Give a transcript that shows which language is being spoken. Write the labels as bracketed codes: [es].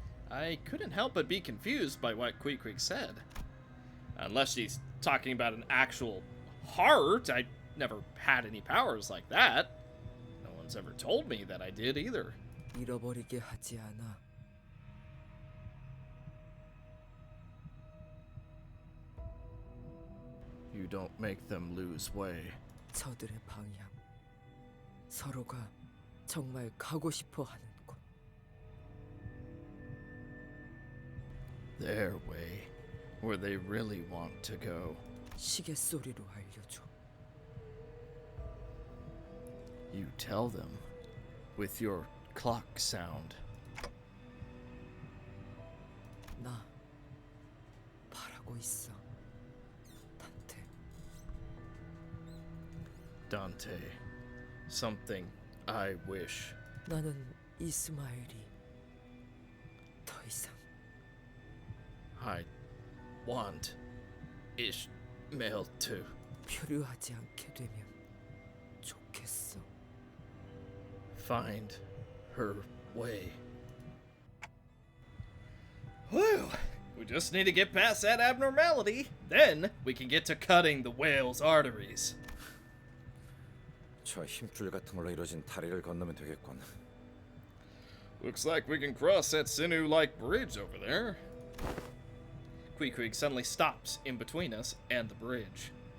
[en] I couldn't help but be confused by what Queequeg said. Unless she's talking about an actual heart, I never had any powers like that. No one's ever told me that I did either. [ko] 잃어버리게 하지 않아. [en] You don't make them lose way. [ko] 저들의 방향. 서로가 정말 가고 싶어 하는 곳. [en] Their way, where they really want to go. [ko] 시계 소리로 알려줘. [en] You tell them with your clock sound. [ko] 나 바라고 있어. 단테. [en] Dante, something I wish. [ko] 나는 이스마엘이 더 이상 [en] I want Ishmael to. [ko] 표류하지 않게 되면 좋겠어. [en] Find her way. Whew. We just need to get past that abnormality. Then we can get to cutting the whale's arteries. [ko] 저 힘줄 같은 걸로 이루어진 다리를 건너면 되겠군. [en] Looks like we can cross that sinew-like bridge over there. Queequeg suddenly stops in between us and the bridge.